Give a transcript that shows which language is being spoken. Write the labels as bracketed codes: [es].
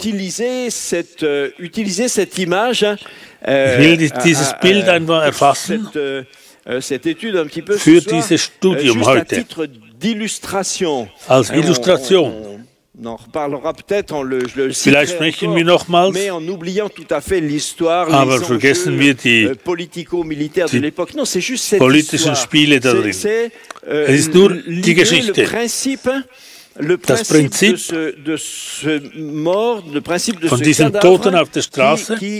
[de] Ich will dieses Bild einfach erfassen für dieses Studium heute. [fr] d'illustration. [de] Als Illustration. [fr] On en reparlera peut-être, [de] Vielleicht sprechen wir nochmals, [fr] mais en oubliant tout à fait l'histoire, [de] aber vergessen wir die [fr] politico-militaires de l'époque. Non, c'est juste cette [de] politischen Spiele da drin. Es ist nur die Geschichte. [fr] Le principe de ce mort, le principe de [de] von [fr] ce [de] diesen Toten auf der Straße,